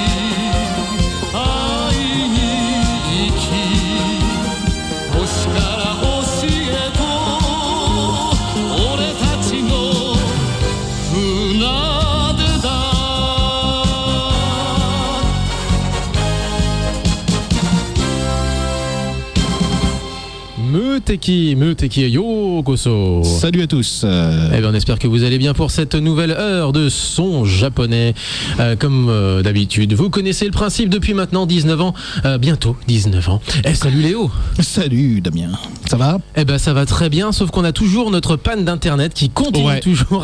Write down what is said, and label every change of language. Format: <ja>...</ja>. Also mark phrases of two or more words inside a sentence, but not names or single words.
<ja>愛に生き星から星へと俺たちの船出だ無敵 ようこそ.</ja> <fr>Salut à tous. Eh bien, on espère que vous allez bien pour cette nouvelle heure de son japonais. Comme d'habitude, vous connaissez le principe depuis maintenant 19 ans. Bientôt 19 ans. Salut Léo. Salut Damien. Ça va? Eh ben ça va très bien, sauf qu'on a toujours notre panne d'internet qui continue toujours.</fr>